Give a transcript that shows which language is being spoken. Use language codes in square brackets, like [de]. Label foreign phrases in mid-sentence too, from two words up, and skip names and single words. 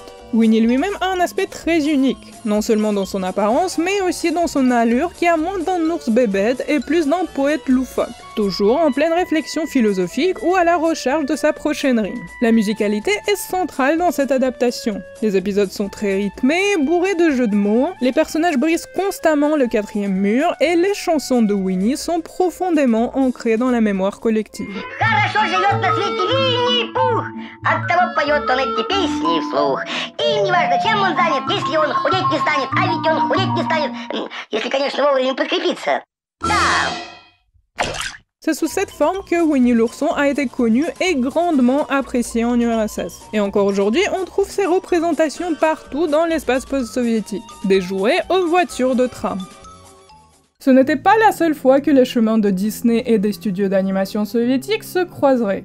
[fr] Winnie lui-même a un aspect très unique, non seulement dans son apparence, mais aussi dans son allure qui a moins d'un ours bébête et plus d'un poète loufoque, toujours en pleine réflexion philosophique ou à la recherche de sa prochaine rime. La musicalité est centrale dans cette adaptation. Les épisodes sont très rythmés, bourrés de jeux de mots, les personnages brisent constamment le quatrième mur et les chansons de Winnie sont profondément ancrées dans la mémoire collective. [ru] Хорошо живет на свете Винни-Пух, оттого поет он эти песни вслух. И неважно, чем он занят, если он худеть не станет, а ведь он худеть не станет, если, конечно, вовремя подкрепиться. Да. [fr] C'est sous cette forme que Winnie l'ourson a été connu et grandement apprécié en URSS. Et encore aujourd'hui, on trouve ses représentations partout dans l'espace post-soviétique, des jouets aux voitures de tram. Ce n'était pas la seule fois que les chemins de Disney et des studios d'animation soviétiques se croiseraient.